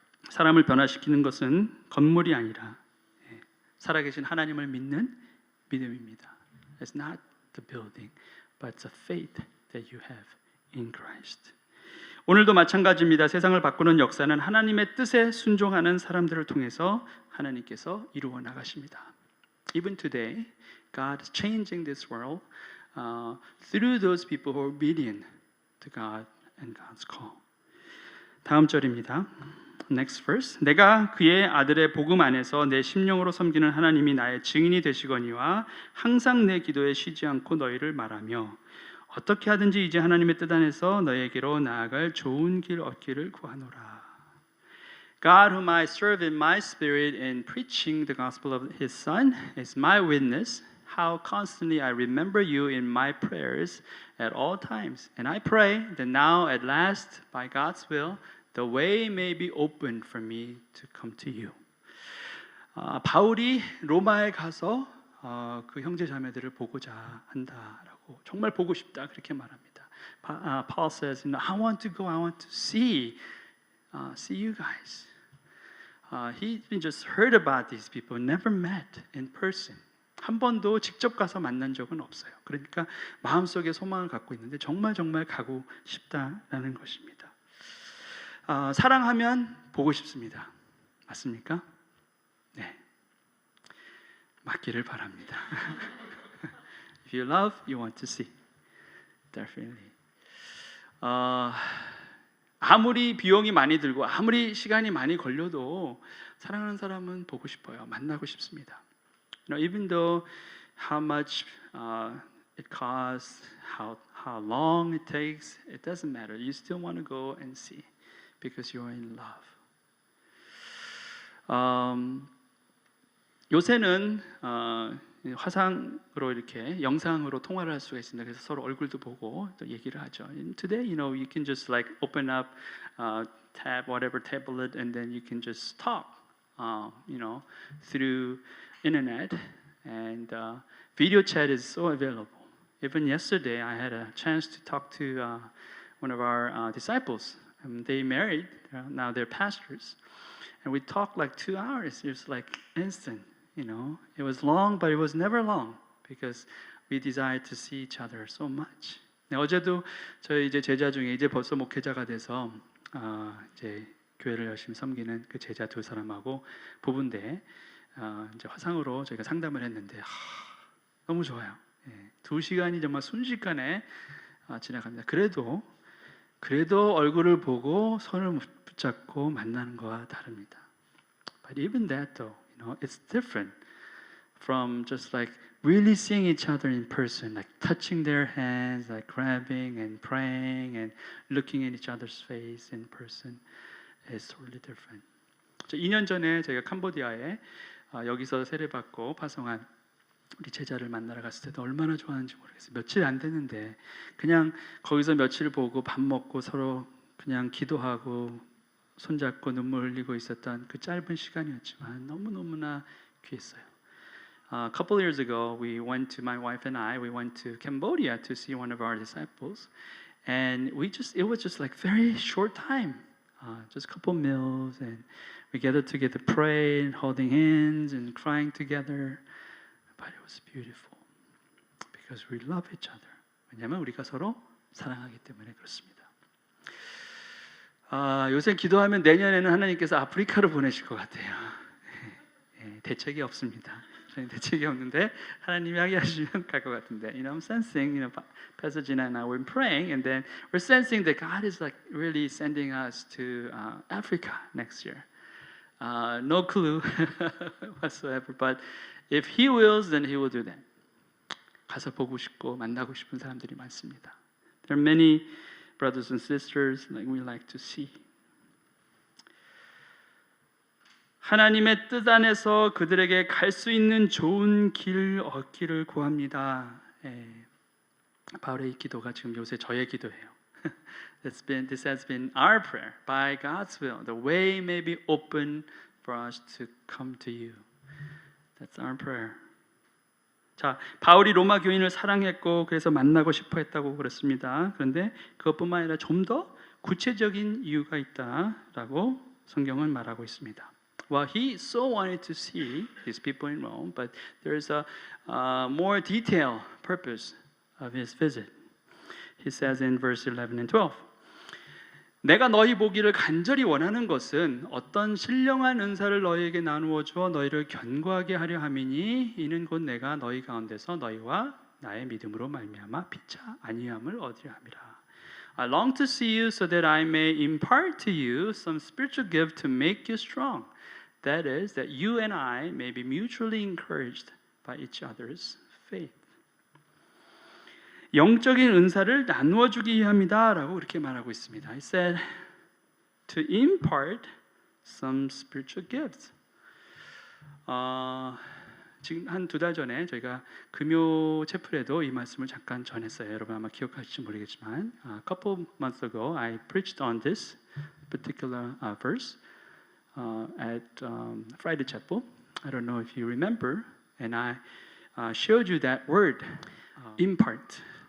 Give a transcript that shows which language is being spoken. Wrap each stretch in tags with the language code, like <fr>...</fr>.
<ko>사람을 변화시키는 것은 건물이 아니라 살아계신 하나님을 믿는 믿음입니다.</ko> <en>It's not the building, but it's a faith that you have in Christ.</en> <ko>오늘도 마찬가지입니다. 세상을 바꾸는 역사는 하나님의 뜻에 순종하는 사람들을 통해서 하나님께서 이루어 나가십니다.</ko> <en>Even today, God is changing this world through those people who are obedient to God and God's call.</en> <ko>다음 절입니다.</ko> <en>Next verse.</en> <ko>내가 그의 아들의 복음 안에서 내 심령으로 섬기는 하나님이 나의 증인이 되시거니와 항상 내 기도에 쉬지 않고 너희를 말하며 어떻게 하든지 이제 하나님의 뜻 안에서 너희에게로 나아갈 좋은 길 얻기를 구하노라.</ko> <en>God whom I serve in my spirit in preaching the gospel of his son is my witness how constantly I remember you in my prayers at all times. And I pray that now at last by God's will the way may be opened for me to come to you.</en> <ko>바울이 로마에 가서 그 형제 자매들을 보고자 한다라고 정말 보고 싶다 그렇게 말합니다.</ko> <en>Paul says, I want to go, I want to see you guys. He just heard about these people, never met in person.</en> <ko>한 번도 직접 가서 만난 적은 없어요. 그러니까 마음속에 소망을 갖고 있는데 정말 가고 싶다라는 것입니다. 사랑하면 보고 싶습니다. 맞습니까? 네. 맞기를 바랍니다.</ko> <en>If you love, you want to see. Definitely.</en> <ko>아무리 비용이 많이 들고 아무리 시간이 많이 걸려도 사랑하는 사람은 보고 싶어요. 만나고 싶습니다.</ko> <en>Even though how much it costs, how long it takes, it doesn't matter. You still want to go and see because you are in love.</en> <ko>요새는 화상으로 이렇게 영상으로 통화를 할 수가 있습니다. 그래서 서로 얼굴도 보고 또 얘기를 하죠.</ko> <en>And today, you can just like open up, tab whatever tablet, and then you can just talk, through internet, and video chat is so available. Even yesterday, I had a chance to talk to one of our disciples. They married, now they're pastors, and we talked like 2 hours. It was like instant. It was long, but it was never long because we desired to see each other so much.</en> <ko>네, 어제도 저희 이제 제자 중에 이제 벌써 목회자가 돼서 이제 교회를 열심히 섬기는 그 제자 2사람하고 부부인데 이제 화상으로 저희가 상담을 했는데 너무 좋아요. 2시간이 정말 순식간에 지나갑니다. 그래도 얼굴을 보고 손을 붙잡고 만나는 거와 다릅니다.</ko> <en>But even that though, it's different from just like really seeing each other in person, like touching their hands, like grabbing and praying and looking at each other's face in person. It's totally different.</en> <ko>2년 전에 저희가 캄보디아에 여기서 세례받고 파송한 우리 제자를 만나러 갔을 때도 얼마나 좋아하는지 모르겠어요. 며칠 안 됐는데 그냥 거기서 며칠 보고 밥 먹고 서로 그냥 기도하고 손잡고 눈물 흘리고 있었던 그 짧은 시간이었지만 너무나 귀했어요.</ko> <en>A couple years ago, my wife and I went to Cambodia to see one of our disciples, and it was just like very short time, just a couple meals, and we gathered together, praying, holding hands, and crying together. But it was beautiful because we love each other.</en> <ko>왜냐하면 우리가 서로 사랑하기 때문에 그렇습니다. 요새 기도하면 내년에는 하나님께서 아프리카로 보내실 것 같아요. 대책이 없습니다. 대책이 없는데 하나님이 하게 하시면 갈 것 같은데,</ko> <en>I'm sensing, Pastor Gina and I were praying, and then we're sensing that God is like really sending us to Africa next year. No clue whatsoever, but if He wills, then He will do that.</en> <ko>가서 보고 싶고 만나고 싶은 사람들이 많습니다.</ko> <en>There are many brothers and sisters like we like to see.</en> <ko>하나님의 뜻 안에서 그들에게 갈 수 있는 좋은 길 얻기를 구합니다. 바울의 이 기도가 지금 요새 저의 기도예요.</ko> <en>This has been our prayer. By God's will, the way may be open for us to come to you. That's our prayer.</en> <ko>자, 바울이 로마 교인을 사랑했고 그래서 만나고 싶어 했다고 그랬습니다. 그런데 그것뿐만 아니라 좀 더 구체적인 이유가 있다라고 성경은 말하고 있습니다.</ko> <en>Well, he so wanted to see his people in Rome, but there's a more detailed purpose of his visit. He says in verse 11 and 12,</en> <ko>내가 너희 보기를 간절히 원하는 것은 어떤 신령한 은사를 너희에게 나누어 주어 너희를 견고하게 하려 함이니 이는 곧 내가 너희 가운데서 너희와 나의 믿음으로 말미암아 피차 안위함을 얻으려 함이라.</ko> <en>I long to see you so that I may impart to you some spiritual gift to make you strong. That is, that you and I may be mutually encouraged by each other's faith.</en> <ko>영적인 은사를 나누어 주기 위함이다라고 이렇게 말하고 있습니다.</ko> <en>He said to impart some spiritual gifts.</en> <ko>지금 한 2달 전에 저희가 금요 채플에도 이 말씀을 잠깐 전했어요. 여러분 아마 기억하실지 모르겠지만,</ko> <en>a couple months ago I preached on this particular verse at Friday Chapel. I don't know if you remember, and I showed you that word, impart.</en>